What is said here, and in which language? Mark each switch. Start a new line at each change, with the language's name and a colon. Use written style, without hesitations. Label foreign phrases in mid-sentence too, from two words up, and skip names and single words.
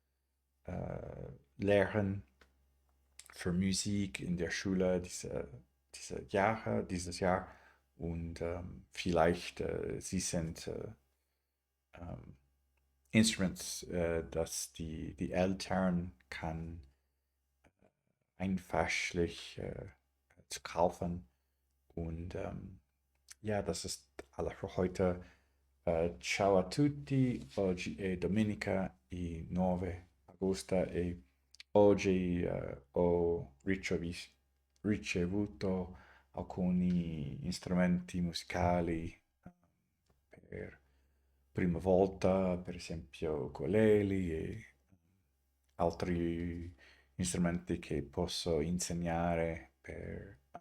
German: lernen für Musik in der Schule dieses Jahr und vielleicht sie sind ähm, Instruments, dass die Eltern kann einfachlich zu kaufen und ja, das ist alles für heute.
Italian: Ciao a tutti, oggi è domenica il 9 agosto e oggi ho ricevuto alcuni strumenti musicali per prima volta, per esempio ukulele e altri strumenti che posso insegnare per